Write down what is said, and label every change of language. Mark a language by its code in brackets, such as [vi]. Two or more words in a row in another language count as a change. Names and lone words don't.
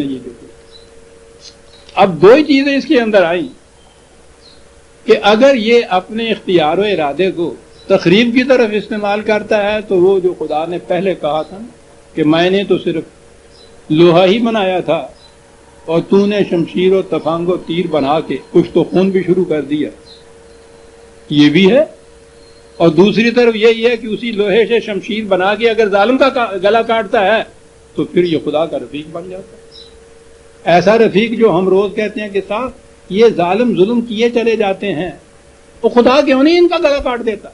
[ur] یہ دیکھو اب دو ہی چیزیں اس کے اندر آئیں کہ اگر یہ اپنے اختیار و ارادے کو تخریب کی طرف استعمال کرتا ہے تو وہ جو خدا نے پہلے کہا تھا کہ میں نے تو صرف لوہا ہی بنایا تھا اور تو نے شمشیر و تفنگ و تیر بنا کے کچھ تو خون بھی شروع کر دیا, یہ بھی ہے. اور دوسری طرف یہی ہے کہ اسی لوہے سے شمشیر بنا کے اگر ظالم کا گلا کاٹتا ہے تو پھر یہ خدا کا رفیق بن جاتا ہے. ایسا رفیق جو ہم روز کہتے ہیں کہ صاحب یہ ظالم ظلم کیے چلے جاتے ہیں, وہ خدا کیوں نہیں ان کا گلا کاٹ دیتا.